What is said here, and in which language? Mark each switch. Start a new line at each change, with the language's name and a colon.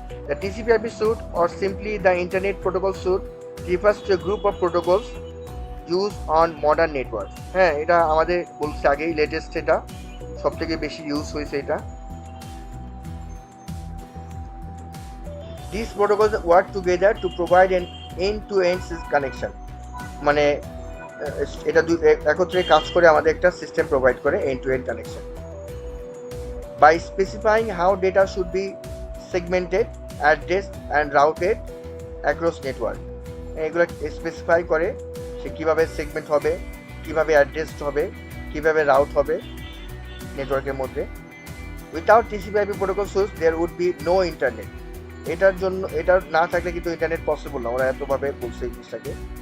English: The TCP/IP suite, or simply the Internet Protocol suite, refers to a group of protocols used on modern networks.
Bangla: হ্যাঁ, এটা আমাদের বলছে আগেই, latest, এটা সবথেকে বেশি ইউজ হয়েছে এটা।
English: These protocols work together to provide an end-to-end connection.
Bangla: মানে এটা একত্রে কাজ করে আমাদের একটা সিস্টেম প্রোভাইড করে end-to-end connection.
English: By specifying how data should be segmented, addressed and routed across network.
Bangla: এগুলো স্পেসিফাই করে সে কীভাবে সেগমেন্ট হবে, কীভাবে অ্যাড্রেসড হবে, কীভাবে রাউট হবে নেটওয়ার্কের মধ্যে।
English: Without TCP IP protocol switch there would be no internet.
Bangla: এটার জন্য, এটা না থাকলে কিন্তু ইন্টারনেট পসিবল না, ওরা এতভাবে বলছে এই জিনিসটাকে।